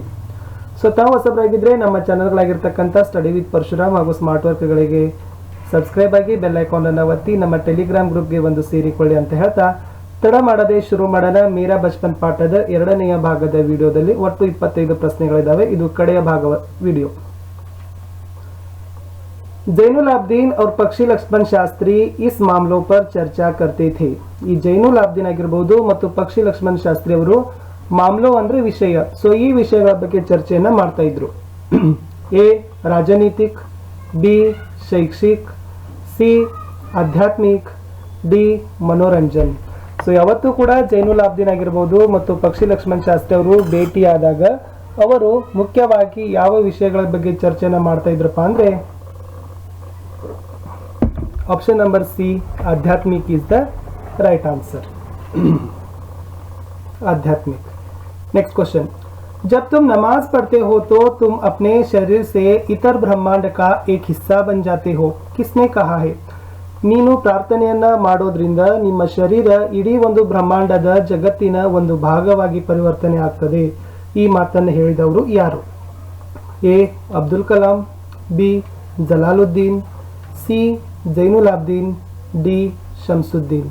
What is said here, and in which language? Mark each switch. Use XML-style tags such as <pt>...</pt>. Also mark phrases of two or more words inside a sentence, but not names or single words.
<kn>ಸೊ ತಾವು ಹೊಸಬರಾಗಿದ್ದರೆ ನಮ್ಮ ಚಾನಲ್ಗಳಾಗಿರ್ತಕ್ಕಂಥ ಸ್ಟಡಿ ವಿತ್ ಪರಶುರಾಮ್ ಹಾಗೂ ಸ್ಮಾರ್ಟ್ ವರ್ಕ್ಗಳಿಗೆ ಸಬ್ಸ್ಕ್ರೈಬ್ ಆಗಿ,</kn> <en>bell icon</en> <kn>ಅನ್ನು ಒತ್ತಿ ನಮ್ಮ ಟೆಲಿಗ್ರಾಮ್ ಗ್ರೂಪ್ಗೆ ಒಂದು ಸೇರಿಕೊಳ್ಳಿ ಅಂತ ಹೇಳ್ತಾ ತಡ ಮಾಡದೆ ಶುರು ಮಾಡೋಣ. ಮೇರಾ ಬಚ್ಪನ್ ಪಾಠದ 2ನೆಯ ಭಾಗದ ವಿಡಿಯೋದಲ್ಲಿ ಒಟ್ಟು 25 ಪ್ರಶ್ನೆಗಳಿದ್ದಾವೆ. ಇದು ಕಡೆಯ ಭಾಗ ವಿಡಿಯೋ.</kn> <hi>जैनुल आब्दीन और पक्षी लक्ष्मण शास्त्री इस मामलों पर चर्चा करते थे।</hi> <kn>ಈ ಜೈನುಲ್ ಆಬ್ದೀನ್ ಆಗಿರಬಹುದು ಮತ್ತು ಪಕ್ಷಿ ಲಕ್ಷ್ಮಣ್ ಶಾಸ್ತ್ರಿ ಅವರು ಮಾಮ್ಲೋ ಅಂದ್ರೆ ವಿಷಯ, ಸೊ ಈ ವಿಷಯಗಳ ಬಗ್ಗೆ ಚರ್ಚೆಯನ್ನ ಮಾಡ್ತಾ ಇದ್ರು.</kn> <hi>A राजनीतिक, B शैक्षिक, C आध्यात्मिक, D मनोरंजन.</hi> <kn>ಸೊ ಯಾವತ್ತೂ ಕೂಡ ಜೈನುಲ್ ಆಬ್ದೀನ್ ಆಗಿರಬಹುದು ಮತ್ತು ಪಕ್ಷಿ ಲಕ್ಷ್ಮಣ್ ಶಾಸ್ತ್ರಿ ಅವರು ಭೇಟಿಯಾದಾಗ ಅವರು ಮುಖ್ಯವಾಗಿ ಯಾವ ವಿಷಯಗಳ ಬಗ್ಗೆ ಚರ್ಚೆನ ಮಾಡ್ತಾ ಇದ್ರಪ್ಪ ಅಂದ್ರೆ</kn> <en>option number C आध्यात्मिक is the right answer. आध्यात्मिक. next question.</en> <hi>जब तुम नमाज पढ़ते हो तो तुम अपने शरीर से इतर ब्रह्मांड का एक हिस्सा बन जाते हो. किसने कहा है?</hi> <kn>ನೀನು ಪ್ರಾರ್ಥನೆಯನ್ನ ಮಾಡೋದ್ರಿಂದ ನಿಮ್ಮ ಶರೀರ ಇಡೀ ಒಂದು ಬ್ರಹ್ಮಾಂಡದ ಜಗತ್ತಿನ ಒಂದು ಭಾಗವಾಗಿ ಪರಿವರ್ತನೆ ಆಗ್ತದೆ. ಈ ಮಾತನ್ನು ಹೇಳಿದವರು ಯಾರು? ಎ ಅಬ್ದುಲ್ ಕಲಾಂ, ಬಿ ಜಲಾಲುದ್ದೀನ್, ಸಿ ಜೈನುಲ್ ಆಬ್ದೀನ್, ಡಿ ಶಂಸುದ್ದೀನ್.</kn>